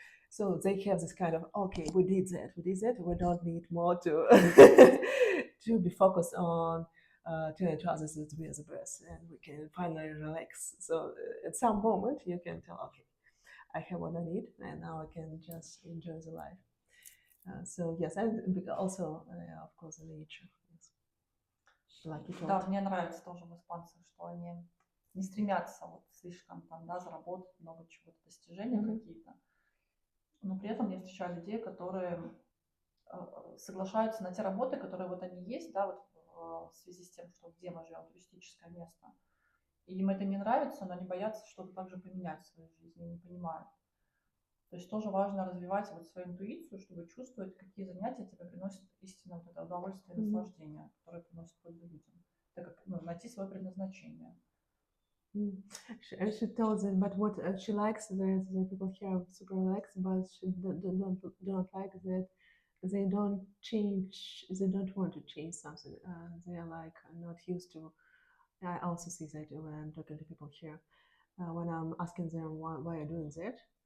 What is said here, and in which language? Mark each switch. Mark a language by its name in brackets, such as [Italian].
[English] So they have this kind of, okay, we did that, we don't need more to to be focused on telling to others that we are the best and we can finally relax. So at some moment you can tell, okay, I have what I need and now I can just enjoy the life. So yes, and also of course the nature. [Russian] Да, мне нравится тоже в испанцах, что они не стремятся вот слишком там, да, заработать много чего-то, достижения какие-то. Но при этом я встречаю людей, которые соглашаются на те работы, которые вот они есть, да, вот в связи с тем, что где мы живем, туристическое место. И им это не нравится, но они боятся что-то также поменять в своей жизни, не понимают. То есть тоже важно развивать вот свою интуицию, чтобы чувствовать, какие занятия тебе приносят истинно вот это удовольствие и наслаждение, которое приносит пользу людям. Это как найти свое предназначение. [English] She told them, but what she likes that the people here are super relaxed, but she don't like that they don't change. They don't want to change something. They are like not used to. I also see that when I'm talking to people here, when I'm asking them why you're doing that,